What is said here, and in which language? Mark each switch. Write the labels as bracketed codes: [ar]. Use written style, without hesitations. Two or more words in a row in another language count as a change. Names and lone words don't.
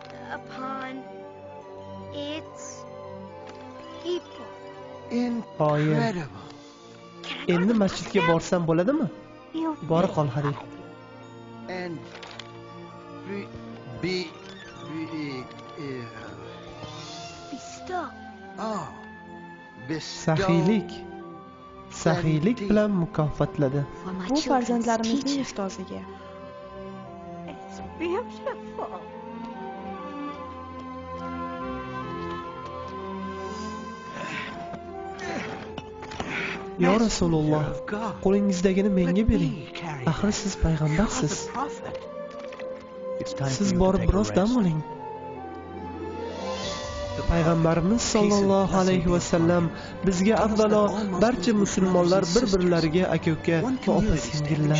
[en] upon its people. Incredible. [uz] Endi masjidga borsam bo'ladimi? Bora qol, hadi. [en] And be Bestow. Oh. Bestow. [uz] Saxiylik bilan mukofotladi. Bu farzandlarimizning ustoziga. [en] It's beautiful. [uz] Ya Rasululloh, qo'lingizdagini menga bering. Axir siz payg'ambarsiz. Siz borib biroz dam oling. Payg'ambarimiz [ar] صلى الله عليه وسلم [uz] bizga avvalo barcha musulmonlar bir-birlariga aka-uka va opa-singillar.